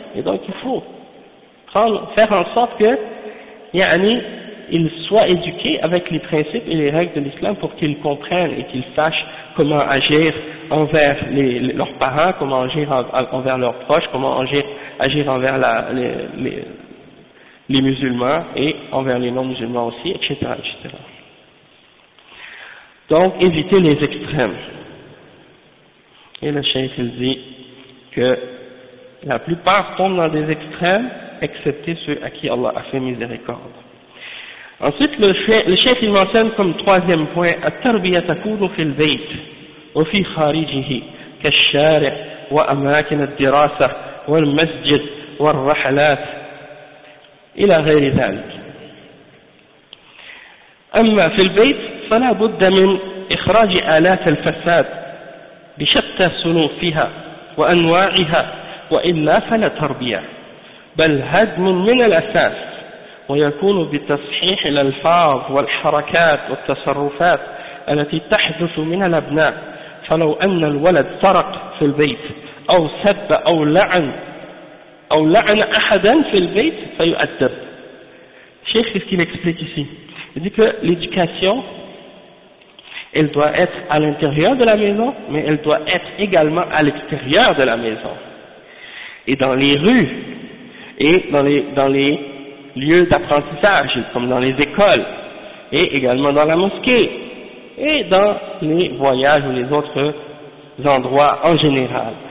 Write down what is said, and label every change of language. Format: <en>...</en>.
<fr>Et donc il faut faire en sorte que ils soient éduqués avec les principes et les règles de l'islam pour qu'ils comprennent et qu'ils sachent comment agir envers leurs parents, comment agir envers leurs proches, comment agir envers les musulmans et envers les non-musulmans aussi, etc., etc. Donc éviter les extrêmes. Et le Cheikh il dit que la plupart tombent dans des extrêmes, excepté ceux à qui Allah a fait miséricorde. Ensuite, le Cheikh il mentionne comme troisième point,</fr> <ar>التربية تكون في البيت وفي خارجه كالشارع وأماكن الدراسة والمسجد والرحلات إلى غير ذلك. أما في البيت فلا بد من إخراج آلات الفساد بشتى صنوفها وأنواعها وإلا فلا تربية بل هدم من الأساس ويكون بتصحيح الألفاظ والحركات والتصرفات التي تحدث من الأبناء فلو أن الولد سرق في البيت أو سب أو لعن أو لعن أحدا في البيت فيؤدب.</ar> <fr>شيخ يسكين اكسبليك ici. Il dit que l'éducation, elle doit être à l'intérieur de la maison, mais elle doit être également à l'extérieur de la maison, et dans les rues, et dans les lieux d'apprentissage, comme dans les écoles, et également dans la mosquée, et dans les voyages ou les autres endroits en général.</fr>